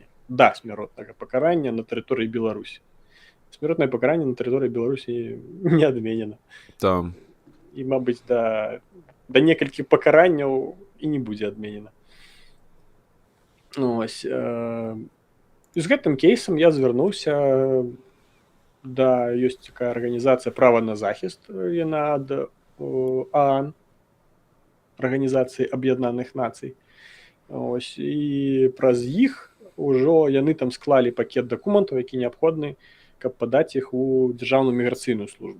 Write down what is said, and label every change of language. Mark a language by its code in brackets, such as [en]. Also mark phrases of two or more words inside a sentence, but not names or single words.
[uk] Да, смертне покарання на території Білорусі. Смертне покарання на території Білорусі не відмінено. Там. І, мабуть, до некільких покарань і не буде відмінено. Ось. [be] І з гэтым кейсом я звернуўся да, ёсць такая арганізацыя «Права на захіст», яна ад ААН, Арганізацыі Аб'яднаных Нацый. Ось, і праз іх ужо яны там склалі пакет дакументаў, які неабходны, каб падаць іх у Дзяржаўную міграцыйную службу.